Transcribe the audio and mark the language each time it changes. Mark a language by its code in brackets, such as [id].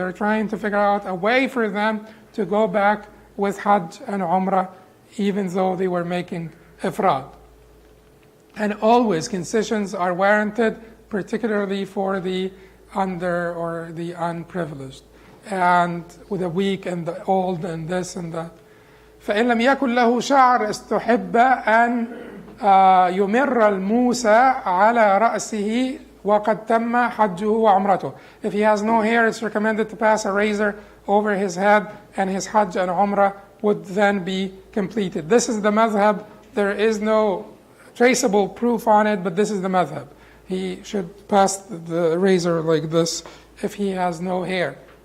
[en] They're trying to figure out a way for them to go back with Hajj and Umrah even though they were making ifrad. And always concessions are warranted, particularly for the under or the unprivileged, and with the weak and the old and this and that. [ar] فإن لم يكن له شعر استحب أن يمر الموسى على رأسه وقد تم حجه وعمرته. [en] If he has no hair, it's recommended to pass a razor over his head, and his Hajj and Umrah would then be completed. This is the madhab. There is no traceable proof on it, but this is the madhab. He should pass the razor like this if he has no hair.